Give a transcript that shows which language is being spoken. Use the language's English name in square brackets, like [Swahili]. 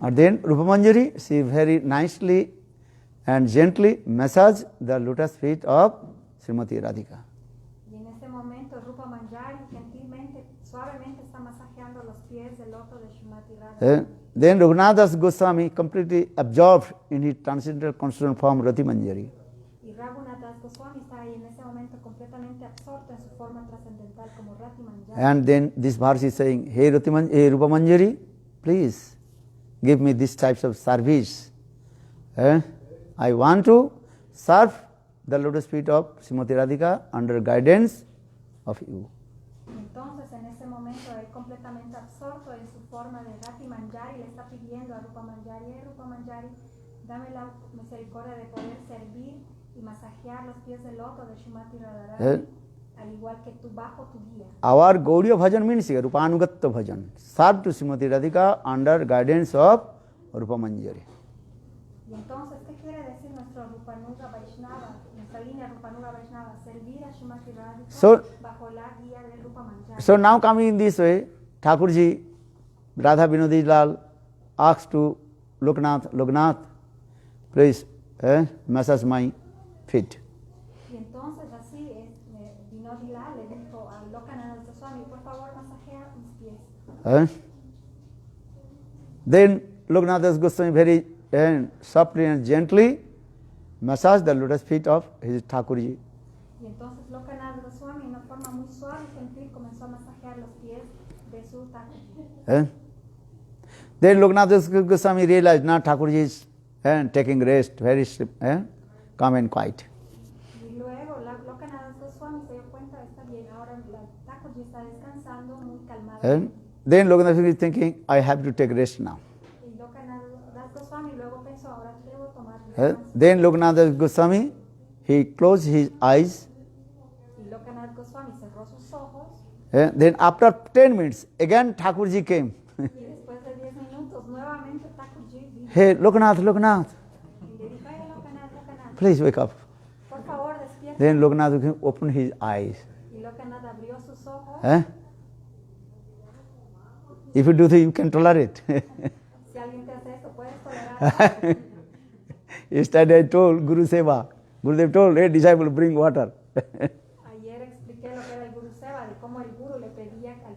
[English] And then Rupa Manjari, she very nicely and gently massage the lotus feet of Srimati Radhika. [Spanish] Y en ese momento Rupa Manjari gentilmente, suavemente está masajeando los pies del loto de Srimati Radhika. [English] Then Raghunath Das Goswami completely absorbed in his transcendental constitutional form Rati Manjari. [Spanish] Y Raghunath Das Goswami está ahí en ese momento completamente absorto en su forma trascendental como Rati Manjari. [English] And then this verse is saying, Hey Rupa Manjari, please give me these types of service. I want to serve the lotus feet of Srimati Radhika under guidance of you. [Spanish] Entonces, en ese momento, él completamente absorto en su forma de Rati Manjari le está pidiendo a Rupa Manjari, Rupa Manjari, dame la misericordia de poder servir y masajear los pies del loto de Srimati Radharani, al igual que tú bajo tu guía. [English] Our Gauriya Bhajan means Rupanugatta Bhajan. Serve to Srimati Radhika under guidance of Rupa Manjari. [Spanish] Y entonces, ¿qué quiere decir nuestro Rupanuga Vaishnava, nuestra línea Rupanuga Vaishnava? Servir a Srimati Radhika bajo la guía de Rupa Manjari. [English] So now coming in this way, Thakurji, Radha Vinodi Lal asks to Loknath, please massage my feet. [Spanish] Y entonces así Vinodi Lal le dijo a Lokanath Goswami, por favor masajea mis pies. [English] Then Loknath Goswami very softly and gently massage the lotus feet of his Thakurji. [Spanish] Y entonces Lokanath Goswami, en una forma muy suave y gentil, comenzó a masajear los pies de su Thakurji. [English] Then Loknath Goswami realized now Thakurji is taking rest, very calm and quiet. [Spanish] Y luego Lokanath Goswami se dio cuenta, está bien, ahora la Thakurji está descansando muy calmada. [English] Then Loknath is thinking, I have to take rest now. [Spanish] Y Lokanath Goswami luego pensó, ahora debo tomar descanso. [English] Then Loknath Goswami, he closed his eyes. [Spanish] Y Lokanath Goswami cerró sus ojos. [English] Then after 10 minutes, again Thakurji came. [Spanish] Y después de 10 minutos, nuevamente Thakurji vino. [English] Hey, Loknath, [Spanish] Y le dijo, hey, Lokanath, [English] please wake up. [Spanish] por favor, despierta. [English] Then Loknath opened his eyes. [Spanish] Y Lokanath abrió sus ojos. [English] If you do this, you can tolerate. [Spanish] Si alguien te hace esto, puedes tolerar. [English] Yesterday I told Guru Seva. Gurudev told, hey disciple, bring water. [Spanish] Ayer expliqué lo que era el Guru Seva, de cómo el Guru le pedía al